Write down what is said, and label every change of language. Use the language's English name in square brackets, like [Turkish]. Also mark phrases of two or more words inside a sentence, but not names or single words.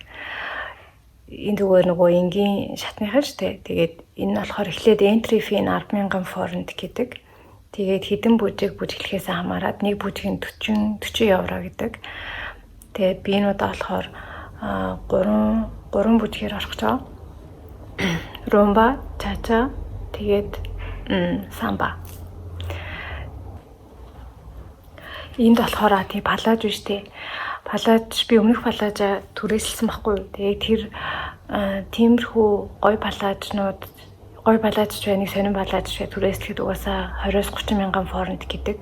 [Mongolian] Энэ зүгээр нөгөө энгийн шатныхан штэ. Тэгээд энэ нь болохоор эхлээд [English] entry fee [Mongolian] 10,000 форинт гэдэг. Тэгээд хэдэн бүжиг бүжиглэхээс хамаарат нэг бүжгийн 40 евро гэдэг. Тэгээд би энэ удаа болохоор 3 бүжгээр орох гэж байгаа. Rumba, cha-cha, тэгээд самба. Энд болохоор тий палаж биш тий. Палаж би өмнөх палажа түрээсэлсэн байхгүй юу. Тэгээд тэр тиймэрхүү гой палажнууд гой палаж ч нэг сонин палаж ч түрээслэхэд угаасаа 20-30 мянган форинт гэдэг.